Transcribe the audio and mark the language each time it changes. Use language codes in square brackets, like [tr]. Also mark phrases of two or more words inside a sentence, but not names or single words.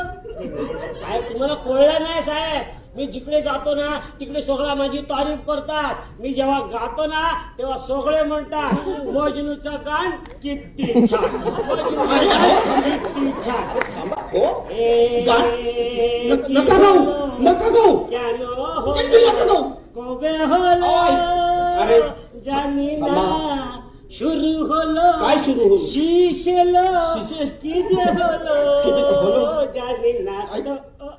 [mr] साहेब तुम्हाला कळलं नाही साहेब, मी जिकडे जातो ना तिकडे सगळा माझी तारीफ करतात. मी जेव्हा गातो ना तेव्हा सगळे म्हणतात मजनूचं गाण किती छान, मजनूचं गाण किती छान. थांबा हो ए, नका गाऊ, नका गाऊ. [bn] কেন [mr] बिलकुल नका [bn] হলো [mr] गाऊ. [bn] কবে হলো [mr] अरे, [bn] জানি না, [mr] थांबा. [bn] শুরু হলো [mr] काय सुरू होईल? [bn] शीश এলো [mr] शीश? [bn] কি যে হলো কি যে হলো? জানি না. [mr] ऐक.